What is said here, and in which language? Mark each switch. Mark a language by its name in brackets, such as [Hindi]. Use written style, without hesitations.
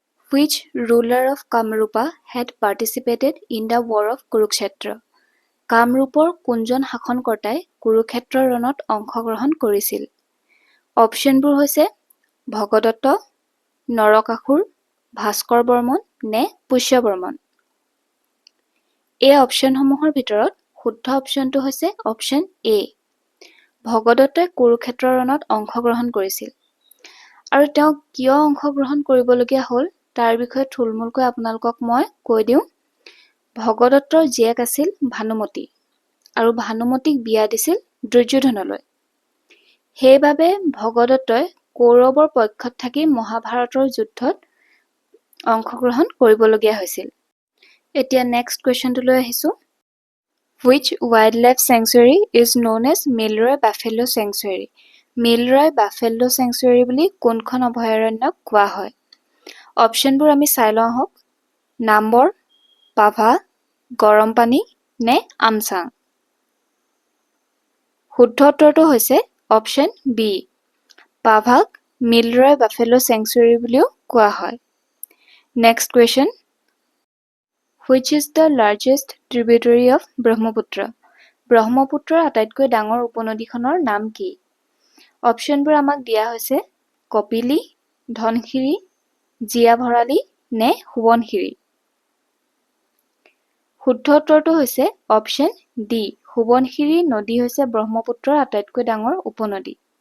[English] Which ruler of Kamrupa had participated in the war of Kurukshetra? [Assamese] কামৰূপৰ কোনজন শাসনকৰ্তাই কুৰুক্ষেত্ৰ ৰণত অংশগ্ৰহণ কৰিছিল? অপশ্যনবোৰ হৈছে ভগদত্ত, নৰকাসুৰ, ভাস্কৰ বৰ্মন নে পুষ্য বৰ্মন। এই অপশ্যনসমূহৰ ভিতৰত শুদ্ধ অপশ্যনটো হৈছে অপশ্যন এ। ভগদত্তই কুৰুক্ষেত্ৰ ৰণত অংশগ্ৰহণ কৰিছিল আৰু তেওঁ কিয় অংশগ্ৰহণ কৰিবলগীয়া হ'ল তাৰ বিষয়ে থুলমূলকৈ আপোনালোকক মই কৈ দিওঁ। ভগদত্তৰ জীয়েক আছিল ভানুমতী আৰু ভানুমতীক বিয়া দিছিল দুৰ্যোধনলৈ। সেইবাবে ভগদত্তই কৌৰৱৰ পক্ষত থাকি মহাভাৰতৰ যুদ্ধত অংশগ্ৰহণ কৰিবলগীয়া হৈছিল। এতিয়া নেক্সট কুৱেশ্যনটোলৈ আহিছোঁ। [English] Which wildlife sanctuary is known as Milroy Buffalo Sanctuary? [Assamese] Milroy Buffalo Sanctuary বুলি কোনখন অভয়াৰণ্যক কোৱা হয়? অপশ্যনবোৰ আমি চাই লওঁ আহক। নাম্বৰ, পাভা, গৰমপানী নে আমচাং। শুদ্ধ উত্তৰটো হৈছে অপশ্যন বি। পাভাক মিলৰয় বাফেলো চেংচুৰী বুলিও কোৱা হয়। Next question. [English] Which is the largest tributary of Brahmaputra? [Assamese] ব্ৰহ্মপুত্ৰৰ আটাইতকৈ ডাঙৰ উপনদীখনৰ নাম কি? অপশ্যনবোৰ আমাক দিয়া হৈছে কপিলী, ধনশিৰি, জিয়া ভৰালী নে সোৱণশিৰি। শুদ্ধ উত্তৰটো হৈছে অপশ্যন ডি। সোৱণশিৰি নদী হৈছে ব্ৰহ্মপুত্ৰৰ আটাইতকৈ ডাঙৰ উপনদী।